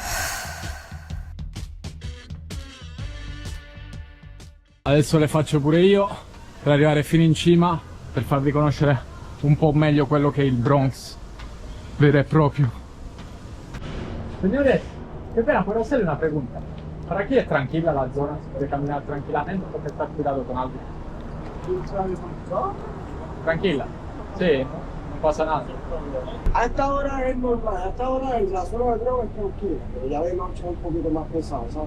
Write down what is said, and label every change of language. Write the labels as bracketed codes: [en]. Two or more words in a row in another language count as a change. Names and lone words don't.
[it] Adesso le faccio pure io per arrivare fino in cima, per farvi conoscere un po' meglio quello che è il Bronx vero e proprio. Signore, che pena, [es] puedo hacerle una pregunta. ¿Para aquí es tranquila la zona? ¿Se puede caminar tranquilamente o estar cuidado con algo? Tranquila. Sí, no pasa nada. A esta hora es normal, a esta hora en la zona de droga es tranquila, pero ya de noche es un poquito más pesado, ¿sabes?